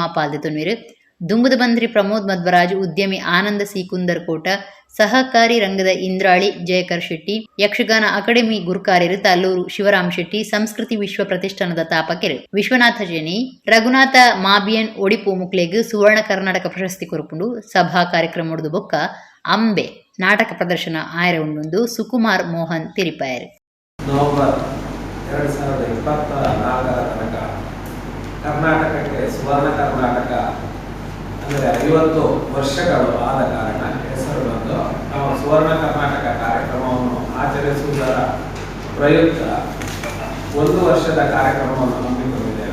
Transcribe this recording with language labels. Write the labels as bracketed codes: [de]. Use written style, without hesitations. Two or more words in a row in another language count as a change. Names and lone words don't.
[tcy] ಪಾಲ್ದೆ ತೊನ್ವೇರು, ದುಂಬುದ ಬಂದ್ರಿ ಪ್ರಮೋದ್ ಮಧ್ವರಾಜ್, ಉದ್ಯಮಿ ಆನಂದ ಸಿ ಕುಂದರ್ ಕೋಟ, ಸಹಕಾರಿ ರಂಗದ ಇಂದ್ರಾಳಿ ಜಯಕರ್ ಶೆಟ್ಟಿ, ಯಕ್ಷಗಾನ ಅಕಾಡೆಮಿ ಗುರುಕಾರ್ಯರು ತಲ್ಲೂರು ಶಿವರಾಮ್ ಶೆಟ್ಟಿ, ಸಂಸ್ಕೃತಿ ವಿಶ್ವ ಪ್ರತಿಷ್ಠಾನದ ತಾಪಕೆರೆ ವಿಶ್ವನಾಥ ಜನಿ, ರಘುನಾಥ ಮಾಬಿಯನ್ ಒಡಿಪು ಮುಕ್ಲೆಗ್ ಸುವರ್ಣ ಕರ್ನಾಟಕ ಪ್ರಶಸ್ತಿ ಕೊರಪುಂಡು ಸಭಾ ಕಾರ್ಯಕ್ರಮ ಒಡೆದು ಬೊಕ್ಕ ಅಂಬೆ ನಾಟಕ ಪ್ರದರ್ಶನ ಆಯರ ಉಂಡು ಸುಕುಮಾರ್ ಮೋಹನ್ ತಿರಿಪಾಯರು. [kn] ನವೆಂಬರ್ 2024 ತನಕ ಕರ್ನಾಟಕಕ್ಕೆ ಸುವರ್ಣ ಕರ್ನಾಟಕ ಅಂದರೆ 50 ವರ್ಷಗಳು ಆದ ಕಾರಣ ಹೆಸರು ಬಂದು ನಾವು ಸುವರ್ಣ ಕರ್ನಾಟಕ ಕಾರ್ಯಕ್ರಮವನ್ನು ಆಚರಿಸುವುದರ ಪ್ರಯುಕ್ತ 1 ವರ್ಷದ ಕಾರ್ಯಕ್ರಮವನ್ನು ಹಮ್ಮಿಕೊಂಡಿದ್ದೇವೆ.